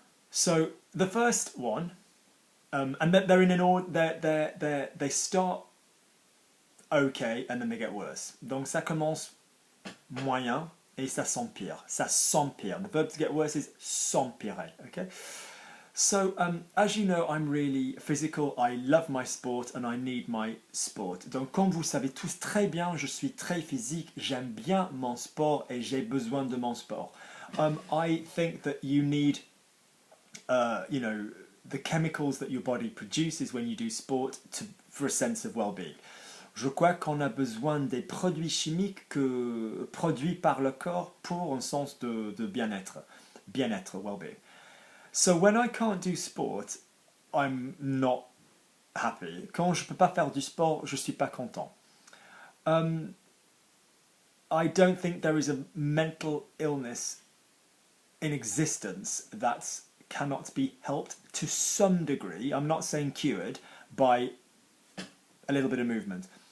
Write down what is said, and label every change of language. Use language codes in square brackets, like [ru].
[en] So the first one, and they're in an order, they start okay and then they get worse. [fr] Donc ça commence moyen et ça s'empire. Ça s'empire. [en] The verb to get worse is s'empirer. Okay. So, as you know, I'm really physical, I love my sport and I need my sport. [fr] Donc, comme vous savez tous très bien, je suis très physique, j'aime bien mon sport et j'ai besoin de mon sport. [en] I think that you need, the chemicals that your body produces when you do sport for a sense of well-being. [fr] Je crois qu'on a besoin des produits chimiques produits par le corps pour un sens de bien-être, well-being. [en] So when I can't do sport, I'm not happy. [fr] Quand je peux pas faire du sport, je suis pas content. [en] I don't think there is a mental illness in existence that cannot be helped to some degree. I'm not saying cured by a little bit of movement.